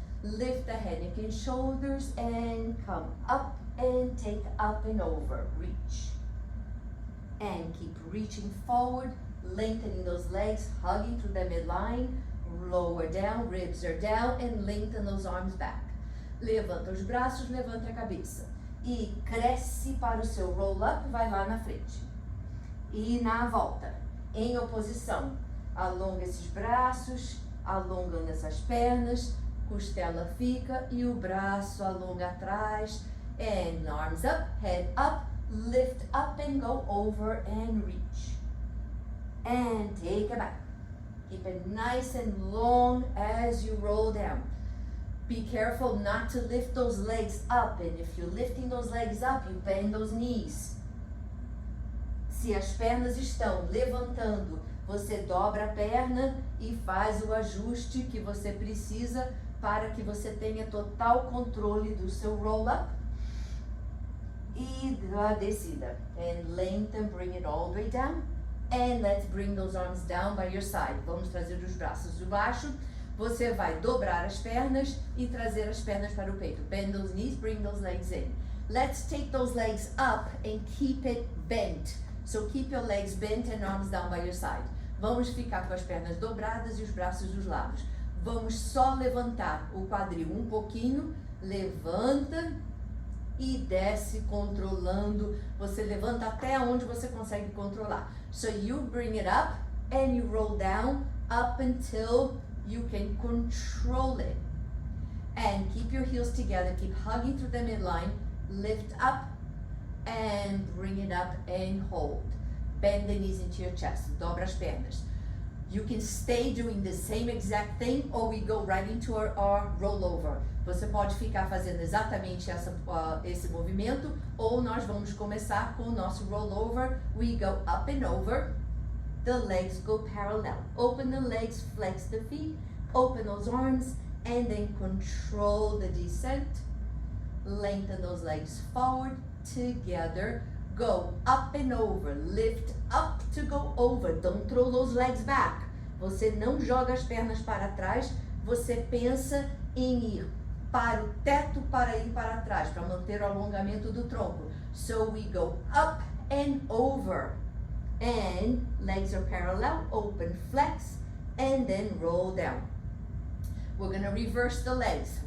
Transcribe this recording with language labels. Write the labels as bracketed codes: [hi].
[en] Lift the head, neck and shoulders, and come up and take up and over, reach. And keep reaching forward, lengthening those legs, hugging through the midline, lower down, ribs are down, and lengthen those arms back. [pt] Levanta os braços, levanta a cabeça. E cresce para o seu roll-up, vai lá na frente. E na volta, em oposição, alonga esses braços, alongando essas pernas, costela fica e o braço alonga atrás. [en] And arms up, head up, lift up and go over and reach. And take it back. Keep it nice and long as you roll down. Be careful not to lift those legs up, and if you're lifting those legs up, you bend those knees. [pt] Se as pernas estão levantando, você dobra a perna e faz o ajuste que você precisa para que você tenha total controle do seu roll-up e da descida. [en] And lengthen, bring it all the way down. And let's bring those arms down by your side. [pt] Vamos trazer os braços de baixo. Você vai dobrar as pernas e trazer as pernas para o peito. [en] Bend those knees, bring those legs in. Let's take those legs up and keep it bent. So keep your legs bent and arms down by your side. [pt] Vamos ficar com as pernas dobradas e os braços dos lados. Vamos só levantar o quadril um pouquinho. Levanta e desce controlando. Você levanta até onde você consegue controlar. [en] So you bring it up and you roll down up until you can control it. And keep your heels together. Keep hugging through the midline. Lift up and bring it up and hold. Bend the knees into your chest. [pt] Dobra as pernas. [en] You can stay doing the same exact thing or we go right into our rollover. [pt] Você pode ficar fazendo exatamente esse movimento ou nós vamos começar com o nosso rollover. [en] We go up and over. The legs go parallel. Open the legs, flex the feet, open those arms, and then control the descent. Lengthen those legs forward, together. Go up and over, lift up to go over. Don't throw those legs back. [pt] Você não joga as pernas para trás, você pensa em ir para o teto para ir para trás, para manter o alongamento do tronco. [en] So we go up and over. And legs are parallel, open, flex, and then roll down. We're going to reverse the legs.